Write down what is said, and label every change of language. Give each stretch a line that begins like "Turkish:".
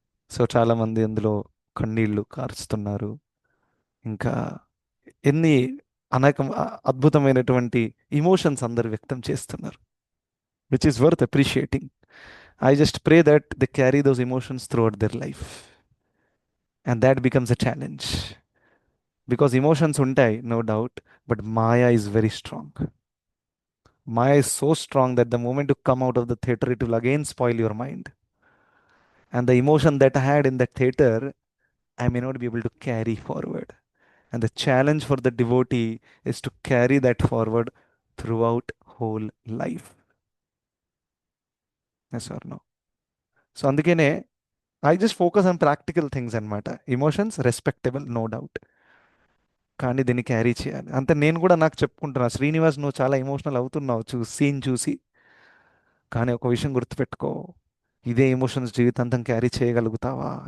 Telugu: So చాలామంది అందులో కన్నీళ్లు కారుస్తున్నారు. ఇంకా ఎన్ని అనేక అద్భుతమైనటువంటి ఇమోషన్స్ అందరు వ్యక్తం చేస్తున్నారు,
English: Which is worth appreciating. I just pray that they carry those emotions throughout their life, and that becomes a challenge. Because emotions ఉంటాయి, no doubt, but Maya is very strong. Maya is so strong that the moment you come out of the theater, it will again spoil your mind. And the emotion that I had in that theater, I may not be able to carry forward. And the challenge for the devotee is to carry that forward throughout whole life. Yes or no? So అందుకనే I just focus on practical things అనమాట.
Telugu: Emotions respectable, no doubt, కానీ దీన్ని carry చేయాలి. అంతే నేను కూడా నాకు చెప్పుకుంటున్నా, శ్రీనివాస్ నువ్వు చాలా ఎమోషనల్ అవుతున్నావు సీన్ చూసి. కానీ ఒక విషయం గుర్తుపెట్టుకో, ఇదే ఎమోషన్స్ జీవితాంతం క్యారీ చేయగలుగుతావా?